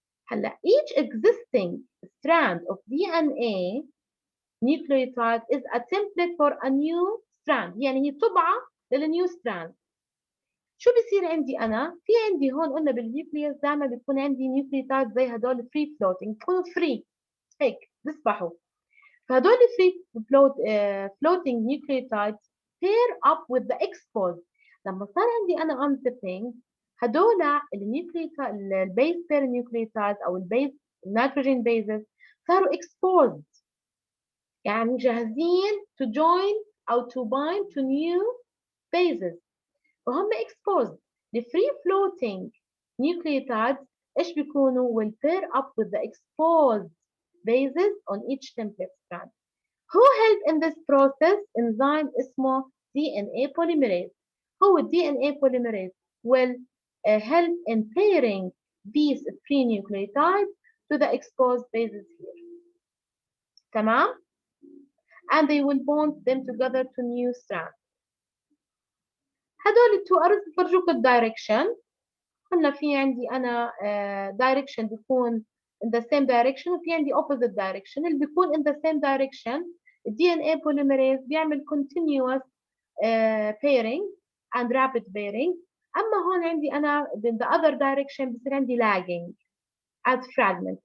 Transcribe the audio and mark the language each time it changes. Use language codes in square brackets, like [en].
[en] هلا each existing strand of DNA nucleotide is a template for a new strand. [ar] يعني هي طبعة للنيو strand. شو بصير عندي أنا؟ في عندي هون قلنا بالنيوكليوس دائما بيكون عندي نيوكليوتايد زي هدول [en] free floating [ar] بيكونوا free هيك بيسبحوا. [en] فهدول free floating nucleotides pair up with the exposed. [ar] لما صار عندي أنا unzipping هدول النيوكليوتايد البيس بير نيوكليوتايد او البيس النيتروجين بيزز صاروا exposed يعني جاهزين [en] to join [ar] او [en] to bind to new bases [ar] فهم exposed. [en] the free floating nucleotides [ar] ايش بيكونوا [en] will pair up with the exposed bases on each template strand. Who helped in this process? enzyme اسمه DNA polymerase. هو DNA polymerase will help in pairing these free nucleotides to the exposed bases here. تمام؟ And they will bond them together to new strands. [ar] هدول التو أرز بفرجوك الدايركشن. قلنا في عندي أنا direction بيكون [en] in the same direction [ar] وفي عندي opposite direction. اللي بيكون [en] in the same direction DNA polymerase بيعمل continuous pairing and rapid pairing. [ar] أما هون عندي أنا [en] in the other direction [ar] بصير عندي [en] lagging. as fragments.